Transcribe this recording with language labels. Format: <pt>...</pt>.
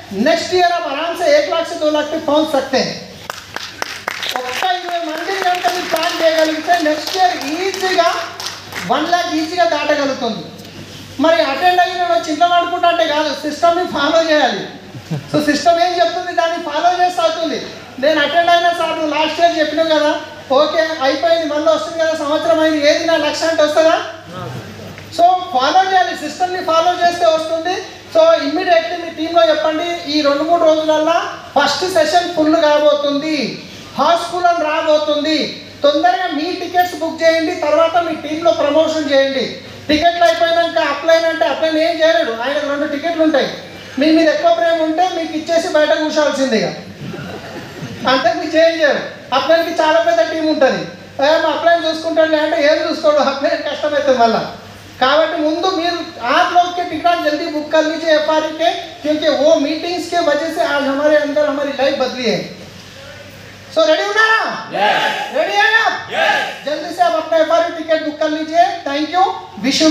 <hi>Next year आप आराम से 1 लाख से 2 लाख पे पहुंच सकते हैं.</hi> <te>ఒక్క 20 మందిని కనుక మీరు ప్లాన్ చేయగలిగితే నెక్స్ట్ ఇయర్ ఈజీగా 1 లాక్ ఈజీగా దాటగలుగుతుంది. మరి అటెండ్ అయిన చింత పడుకుంటా అంటే కాదు, సిస్టమ్ని ఫాలో చేయాలి. సో సిస్టమ్ ఏం చెప్తుంది దాన్ని ఫాలో చేస్తే అవుతుంది. నేను అటెండ్ అయినా సార్ నువ్వు లాస్ట్ ఇయర్ చెప్పినావు కదా, ఓకే అయిపోయింది, మళ్ళీ వస్తుంది కదా, సంవత్సరం అయింది, ఏది నా లక్ష్యం అంటే వస్తుందా? సో ఫాలో చేయాలి, సిస్టమ్ని ఫాలో చేస్తే వస్తుంది. సో ఇమ్మీడియట్లీ మీ టీంలో చెప్పండి, ఈ 2-3 రోజులల్లో ఫస్ట్ సెషన్ ఫుల్ కాబోతుంది, హౌస్ఫుల్ అని రాబోతుంది. తొందరగా మీ టికెట్స్ బుక్ చేయండి, తర్వాత మీ టీంలో ప్రమోషన్ చేయండి. టికెట్లు అయిపోయినాక అప్లైన్ ఏం చేయలేడు, ఆయనకు 2 టికెట్లు ఉంటాయి. మీ మీద ఎక్కువ ప్రేమ ఉంటే మీకు ఇచ్చేసి బయట కూర్చోవాల్సిందిగా, అంటే మీకు చేంజ్ చేయరు. అప్లైన్కి చాలా పెద్ద టీం ఉంటుంది, మా అప్లైన్ చూసుకుంటాడు అంటే ఏం చూసుకోడు, అప్లైన్ కష్టమవుతుంది మళ్ళీ. కాబట్టి ముందు మీరు</te> <hi>आप लोग के टिकट जल्दी बुक कर लीजिए एफआरयू के, क्योंकि वो मीटिंग्स के वजह से आज हमारे अंदर हमारी लाइफ बदली है. सो रेडी हो ना? रेडी है आप? जल्दी से आप अपना एफआरयू टिकट बुक कर लीजिए. Thank you, wish you</hi>